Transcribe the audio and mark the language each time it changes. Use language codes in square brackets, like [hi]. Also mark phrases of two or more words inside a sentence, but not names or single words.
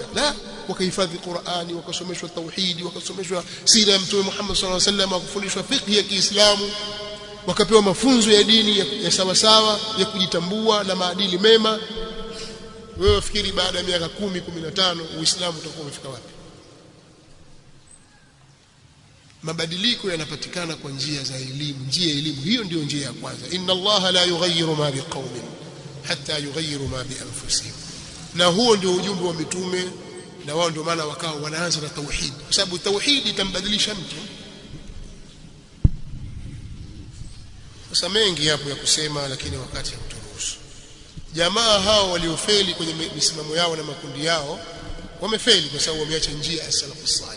[sw] La, wakahifadhi Qur'ani, wakasomeshwa tauhidi, wakasomeshwa sira ya Mtume Muhammad [ar] صلى الله عليه وسلم, [sw] wakafundishwa fiqh ya Kiislamu, wakapewa mafunzo ya dini ya sawa sawa ya kujitambua na maadili mema. Wewe wafikiri baada ya miaka 10, 15 Uislamu utakuwa umefika wapi? Mabadiliko yanapatikana kwa njia za elimu. Njia ya elimu hiyo ndio njia ya kwanza. [ar] إن الله لا يغير ما بقوم حتى يغيروا ما بأنفسهم. [sw] Na huo ndio ujumbe wa mitume, na wao ndio maana wakao wanaanza na tauhid, kwa sababu tauhid itambadilisha mtu. Sasa mengi hapo ya kusema, lakini wakati hauturuhusu. jamaa hao waliofeli kwenye misimamo yao na makundi yao wamefeli kwa sababu wameacha njia ya salafu salih.